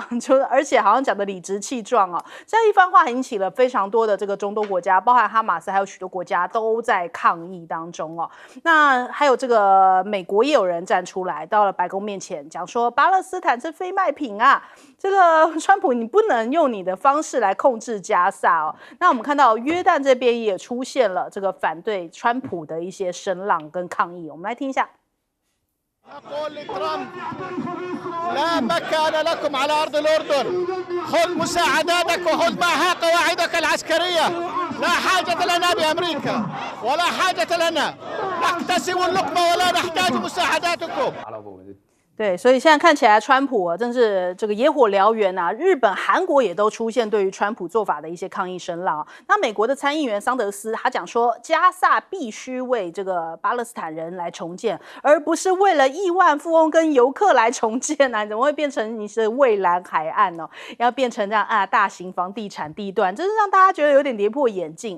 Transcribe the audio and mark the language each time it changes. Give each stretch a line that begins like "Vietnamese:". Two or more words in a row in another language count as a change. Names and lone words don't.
Chinese: 就而且好像讲的理直气壮这样一番话引起了非常多的这个中东国家，包含哈马斯还有许多国家都在抗议当中那还有这个美国也有人站出来到了白宫面前讲说，巴勒斯坦是非卖品这个川普你不能用你的方式来控制加萨那我们看到约旦这边也出现了这个反对川普的一些声浪跟抗议，我们来听一下。
Arabic: أقول لترامب لا مكان لكم على أرض الأردن خذ مساعداتك وخذ معها قواعدك العسكرية لا حاجة لنا بأمريكا ولا حاجة لنا نقتسم اللقمة ولا نحتاج مساعداتكم
Chinese: 对，所以现在看起来川普真是这个野火燎原日本、韩国也都出现对于川普做法的一些抗议声浪那美国的参议员桑德斯他讲说，加萨必须为这个巴勒斯坦人来重建，而不是为了亿万富翁跟游客来重建怎么会变成你是蔚蓝海岸要变成这样大型房地产地段，真是让大家觉得有点跌破眼镜。